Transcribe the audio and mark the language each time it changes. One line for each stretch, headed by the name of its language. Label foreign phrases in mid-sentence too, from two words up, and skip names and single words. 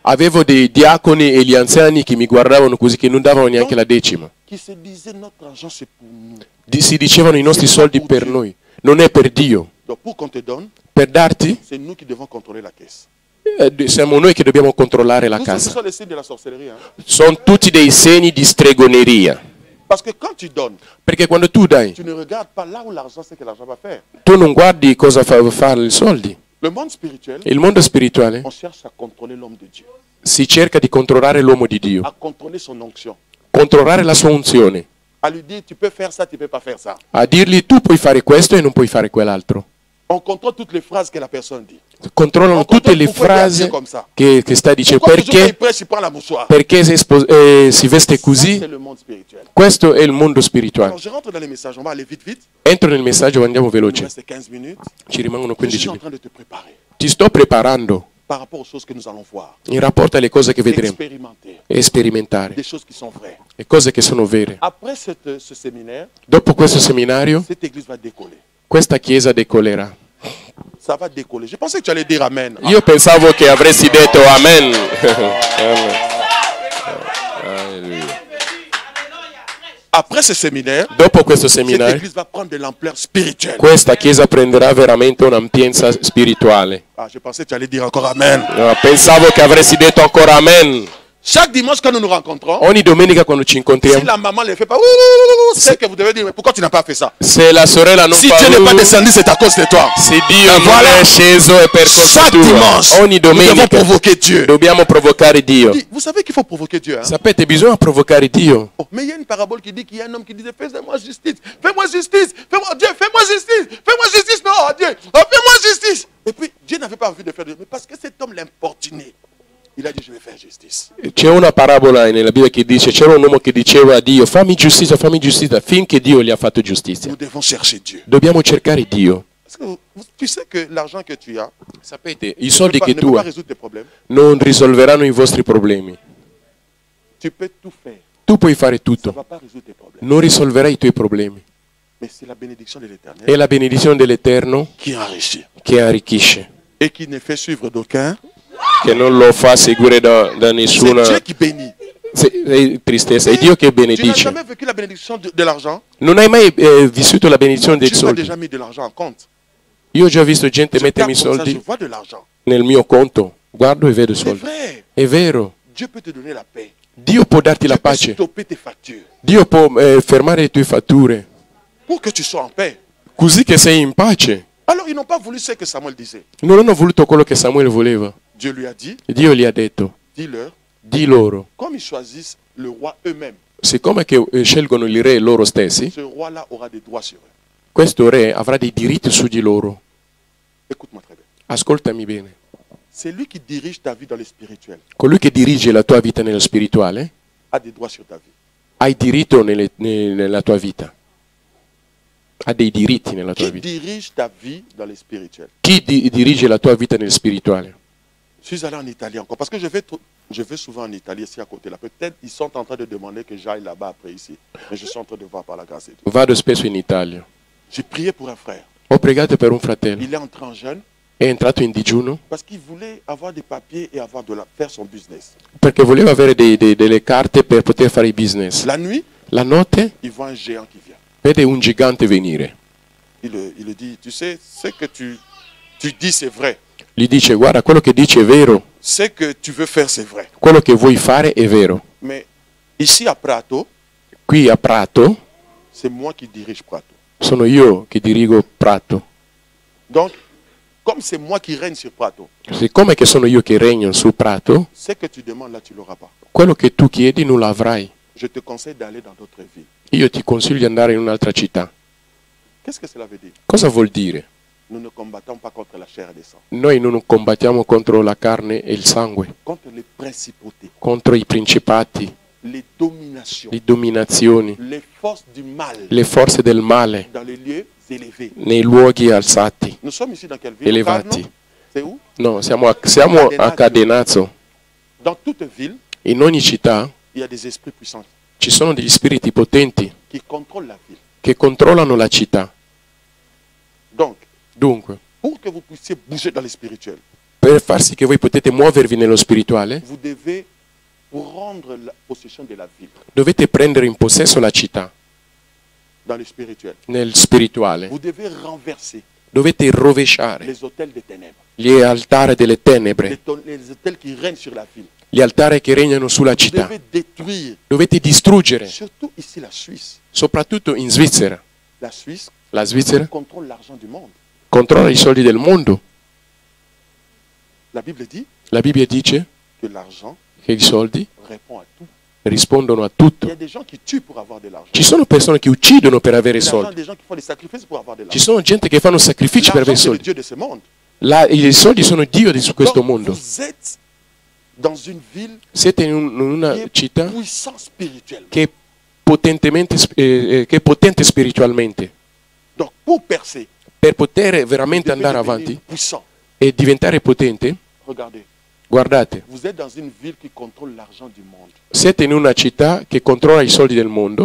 Italian: Avevo dei diaconi e gli anziani che mi guardavano così, che non davano neanche la decima.
French: Qui se disait notre argent c'est pour nous.
Italian: Si dicevano i nostri soldi per noi, non è per Dio.
French: Donc pour qu'on te donne,
Italian: Per darti,
French: c'est nous qui devons contrôler la caisse.
Italian: siamo noi che dobbiamo controllare la
French: Tout ça, ce
Italian: casa.
French: sont les signes de la sorcellerie. Hein?
Italian: Sono tutti dei segni di stregoneria.
French: Parce que quand tu donnes,
Italian: Perché quando tu dai,
French: tu ne regardes pas là où l'argent, c'est que l'argent va faire.
Italian: tu non guardi cosa fa fare i soldi.
French: Le monde spirituel,
Italian: Il mondo spirituale
French: on cherche a contrôler l'homme de Dieu,
Italian: si cerca di controllare l'uomo di Dio,
French: à contrôler son onction,
Italian: controllare la sua unzione,
French: à lui dire tu peux faire ça, tu peux pas faire ça.
Italian: a dirgli tu puoi fare questo e non puoi fare quell'altro.
French: On contrôle toutes les phrases que la personne dit.
Italian: Controllano tutte le frasi che sta dicendo.
French: Pourquoi toujours quand il
Italian: Perché?
French: prêche, il prend la mouchoir?
Italian: Perché si veste
French: Ça,
Italian: così?
French: c'est le monde spirituel.
Italian: Questo è il mondo spirituale.
French: Alors je rentre dans les messages, on va aller vite, vite.
Italian: Entro nel messaggio, andiamo
French: Il nous
Italian: veloci.
French: reste 15 minutes.
Italian: Ci rimangono
French: Je
Italian: 15
French: suis en
Italian: minuti.
French: train de te préparer
Italian: Ti sto preparando
French: par rapport aux choses que nous allons voir.
Italian: in rapporto alle cose che vedremo
French: Expérimenter
Italian: e sperimentare,
French: des choses qui sont vraies.
Italian: e cose che sono vere.
French: Après ce séminaire,
Italian: Dopo questo seminario,
French: cette église va décoller.
Italian: questa chiesa decolerà.
French: Ça va décoller. Je pensais que tu allais dire Amen.
Italian: Io pensavo che avresti detto amen. Alleluia.
French: Après ce séminaire,
Italian: Dopo questo
French: cette
Italian: seminario,
French: église va prendre de l'ampleur spirituelle.
Italian: questa chiesa prenderà veramente un'ampienza spirituale.
French: Ah, je pensais que tu allais dire encore Amen.
Italian: No, pensavo che avresti detto ancora amen.
French: Chaque dimanche, quand nous nous rencontrons,
Italian: Ogni domenica quando ci si incontriamo,
French: la maman ne le fait pas, c'est que vous devez dire, mais pourquoi tu n'as pas fait ça?
Italian: se la sorella non Si fa
French: Dieu n'est pas "Uh", descendu, c'est à cause de toi.
Italian: se Dio non
French: voilà.
Italian: è sceso è per colpa
French: Chaque
Italian: tua.
French: dimanche,
Italian: Ogni
French: nous devons
Italian: domenica
French: provoquer Dieu.
Italian: dobbiamo provocare Dio.
French: Vous savez qu'il faut provoquer Dieu. Hein?
Italian: Sapete, bisogna provocare Dio.
French: Oh, mais il y a une parabole qui dit qu'il y a un homme qui disait, fais-moi justice, fais-moi justice, fais-moi Dieu, fais-moi justice, fais-moi justice, non, oh, Dieu, oh, fais-moi justice. Et puis Dieu n'avait pas envie de faire de mais parce que cet homme l'importunait. Il a dit, je vais faire justice.
Italian: C'è una parabola nella Bibbia che dice, c'era un uomo che diceva a Dio, fammi giustizia, finché Dio gli ha fatto giustizia.
French: Nous devons chercher Dieu.
Italian: Dobbiamo cercare Dio.
French: Parce que tu sais que l'argent que tu as
Italian: Sapete, i soldi
French: ne
Italian: che
French: peut
Italian: tu
French: pas
Italian: hai
French: résoudre tes problèmes.
Italian: non risolveranno i vostri problemi.
French: Tu peux tout faire.
Italian: Tu puoi fare
French: Ça ne
Italian: tutto,
French: va pas résoudre tes problèmes.
Italian: non risolverai i tuoi problemi.
French: Mais c'est la bénédiction de l'Éternel
Italian: È la benedizione dell'Eterno
French: qui enrichit
Italian: che arricchisce,
French: et qui ne fait suivre d'aucun.
Italian: che non lo fa seguire da
French: C'est
Italian: nessuna
French: Dieu qui bénit.
Italian: tristezza. È Dio che
French: Tu n'as
Italian: benedice.
French: jamais vécu la bénédiction de l'argent.
Italian: Non hai mai vissuto la benedizione dei
French: Tu as
Italian: soldi?
French: déjà mis de l'argent en compte.
Italian: Io ho già visto gente
French: Je
Italian: mettermi i
French: tape comme ça, je
Italian: soldi
French: vois de l'argent.
Italian: nel mio conto, guardo e vedo
French: C'est
Italian: soldi.
French: vrai.
Italian: È vero,
French: Dieu peut te donner la paix.
Italian: Dio può darti
French: Dieu
Italian: la
French: peut
Italian: pace,
French: stopper tes factures
Italian: Dio può fermare le tue fatture,
French: pour que tu sois en paix.
Italian: così che sei in pace.
French: Alors ils n'ont pas voulu ce que Samuel disait.
Italian: Non hanno voluto quello che Samuele voleva.
French: Dieu lui a dit,
Italian: Dio gli ha detto,
French: dis-leur,
Italian: di loro,
French: comme ils choisissent le roi eux-mêmes,
Italian: siccome che scelgono il re loro stessi,
French: ce roi-là aura des droits sur eux.
Italian: questo re avrà dei diritti su di loro.
French: Écoute-moi très bien.
Italian: Ascoltami bene.
French: C'est lui qui dirige ta vie dans le spirituel,
Italian: Colui che dirige la tua vita nello spirituale
French: a des droits sur ta vie.
Italian: ha il diritto nella tua vita. Ha dei diritti nella tua
French: Qui
Italian: vita.
French: dirige ta vie dans le spirituel?
Italian: Chi dirige la tua vita nel spirituale?
French: Je suis allé en Italie encore, parce que je vais souvent en Italie, ici à côté là. Peut-être ils sont en train de demander que j'aille là-bas après ici. Mais je suis en train de voir par la grâce de Dieu.
Italian: Vado spesso in Italia.
French: J'ai prié pour un frère.
Italian: Ho pregato per un fratello.
French: Il est entré en jeûne
Italian: È entrato in digiuno
French: parce qu'il voulait avoir des papiers et faire son business.
Italian: perché voleva avere delle carte per poter fare i business.
French: La nuit,
Italian: La notte
French: il voit un géant qui vient.
Italian: vede un gigante venire.
French: Il le dit, tu sais, ce que tu dis c'est vrai.
Italian: Gli dice, guarda, quello che dici è vero,
French: Ce que tu veux faire c'est vrai.
Italian: quello che vuoi fare è vero.
French: Mais ici à Prato,
Italian: Qui a Prato,
French: c'est moi qui dirige Prato.
Italian: sono io che dirigo Prato.
French: Donc, comme c'est moi qui règne sur Prato,
Italian: Siccome che sono io che regno su Prato,
French: ce que tu demandes là, tu l'auras pas.
Italian: quello che tu chiedi non lo avrai.
French: Je te conseille d'aller dans d'autres villes.
Italian: Io ti consiglio di andare in un'altra città.
French: Qu'est-ce que cela veut dire?
Italian: Cosa vuol dire?
French: Nous ne combattons pas contre la chair et le sang,
Italian: Noi non combattiamo contro la carne e il sangue,
French: contre les principautés,
Italian: contro i principati,
French: les dominations,
Italian: le dominazioni,
French: les forces du mal
Italian: le forze del male
French: dans les lieux élevés.
Italian: nei luoghi alzati,
French: Nous sommes ici dans quelle ville?
Italian: elevati.
French: Locarno? C'est où?
Italian: No, siamo a Cadenazzo.
French: Dans toute ville,
Italian: In ogni città
French: il y a des esprits puissants
Italian: ci sono degli spiriti potenti
French: qui contrôlent la ville.
Italian: che controllano la città.
French: Donc,
Italian: Dunque,
French: pour que vous puissiez bouger dans le spirituel,
Italian: per far sì che voi potete muovervi nello spirituale,
French: vous devez prendre la possession de la ville
Italian: dovete prendere in possesso la città.
French: dans le spirituel.
Italian: Nel spirituale
French: Vous devez renverser
Italian: dovete rovesciare
French: les hôtels des ténèbres,
Italian: gli altari delle tenebre,
French: les hôtels qui règnent sur la ville.
Italian: gli altari che regnano sulla
French: Vous
Italian: città.
French: devez détruire,
Italian: Dovete distruggere,
French: surtout ici la Suisse.
Italian: soprattutto in Svizzera.
French: La Suisse
Italian: La Svizzera
French: contrôle l'argent du monde.
Italian: controlla i soldi del mondo.
French: La Bible dit
Italian: La Bibbia dice
French: que l'argent
Italian: che i soldi
French: répond à tout.
Italian: rispondono a
French: Il y
Italian: tutto.
French: a des gens qui tuent pour avoir de l'argent.
Italian: Ci sono persone che uccidono per avere
French: Il y a
Italian: soldi.
French: des gens qui font des sacrifices pour avoir de
Italian: Ci
French: l'argent.
Italian: sono gente che fanno sacrifici per avere
French: L'argent, c'est le
Italian: soldi.
French: Dieu de ce monde.
Italian: I soldi sono Dio di su questo
French: Donc,
Italian: mondo.
French: vous êtes dans une ville
Italian: Siete in
French: qui
Italian: una
French: est
Italian: città
French: puissante spirituellement.
Italian: che è potente spiritualmente.
French: Donc, pour percer,
Italian: Per poter
French: vous
Italian: veramente
French: devez
Italian: andare
French: devenir
Italian: avanti
French: puissant.
Italian: e diventare potente,
French: Regardez,
Italian: guardate,
French: vous êtes dans une ville qui contrôle l'argent du monde.
Italian: siete in una città che controlla i soldi del mondo,